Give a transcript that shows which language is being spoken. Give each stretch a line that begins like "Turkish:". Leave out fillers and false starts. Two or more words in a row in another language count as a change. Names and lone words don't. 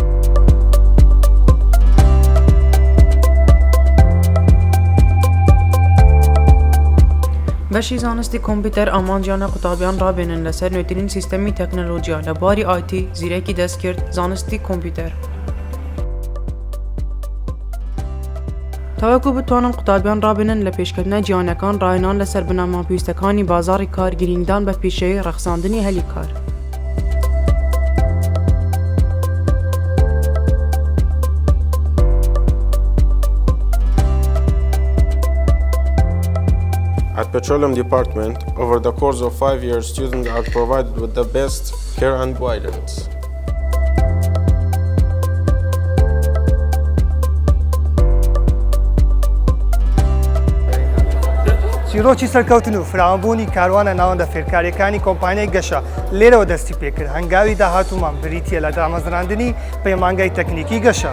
Central Kurdish: بەشی زانستی کۆمپیوتەر ئامانجیانە قوتابیان ڕابێنن لەسەر نوێترین سیستەمی تەکنۆلۆژیا لە باری ئایتی زیرەکی دەست کرد زانستی کۆمپیوتەر. تاوەکو بتوانن قوتابیان ڕابێنن لە پێشکەوتنە جیهانیەکان ڕاهێنان لەسەر بنەما پێویستەکانی بازاڕی کار گرنگدان بە پیشەیەی ڕەخساندنی هەلی کار.
English: At Petroleum Department, over the course of 5 years, students are provided with the best care and guidance.
Central Kurdish: چیرۆکی سەرکەوتن و فراوانبوونی کاروانە ناوەندە فێرکاریەکانی کۆمپانیای گەشە لێرەوە دەستی پێکرد. هەنگاوی داهاتوومان بریتیە لە دامەزراندنی پەیمانگای تەکنیکی گەشە.